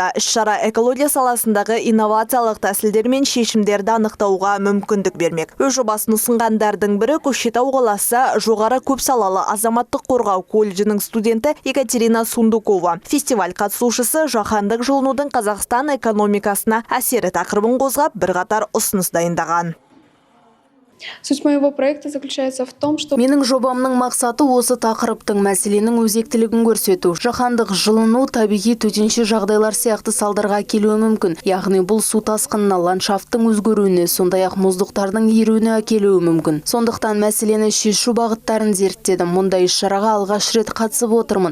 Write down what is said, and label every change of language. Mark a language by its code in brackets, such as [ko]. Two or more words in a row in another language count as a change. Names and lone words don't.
[kk] Іс-шара экология саласындағы инновациялық тәсілдер мен шешімдерді анықтауға мүмкіндік бермек. Өз жобасын ұсынғандардың бірі Көкшетау қаласы жоғары көпсалалы азаматтық қорғау колледжінің студенті Екатерина Сундукова. Фестиваль қатысушысы жаһандық жылынудың Қазақстан экономикасына әсері тақырыбын қозғап бірқатар ұсыныс дайындаған. [ru] Суть моего проекта заключается в том, что [kk] менің жобамның мақсаты осы тақырыптың мәселенің өзектілігін көрсету. Жаһандық жылыну табиғи төтенше жағдайлар сияқты салдарға келуі мүмкін. Яғни бұл су тасқынына, ландшафттың өзгеруіне, сондай-ақ мұздықтардың еруіне әкелуі мүмкін. Сондықтан мәселені шешу бағыттарын зерттедім. Мұндай іс-шараға алғаш рет қатысып отырмын.